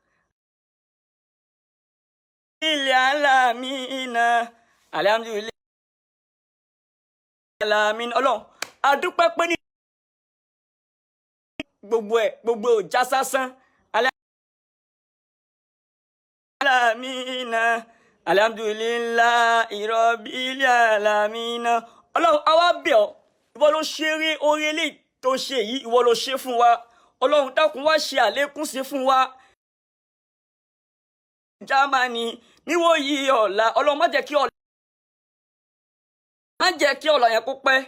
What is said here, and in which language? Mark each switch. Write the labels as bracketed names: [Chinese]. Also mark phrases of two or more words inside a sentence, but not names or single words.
[Yoruba] Ilẹ̀ alámìnà, [Arabic] الحمد لله العالمين. [Yoruba] Ọlọ́run, a dúpẹ́ pé ní gbogbo ò já sásán. Alamina, [Arabic] الحمد لله رب العالمين. [Yoruba] Ọlọ́run, a wá bẹ̀ ọ́, ìwọ ló ṣe rí orí eléyìí tó ṣe yìí, ìwọ ló ṣe fún wa. Ọlọ́run dákun wá ṣe àlékún sí fún wa. Germany níwò yìí ọ̀la, Ọlọ́run má jẹ́ kí ọ̀la yẹn kó pẹ́.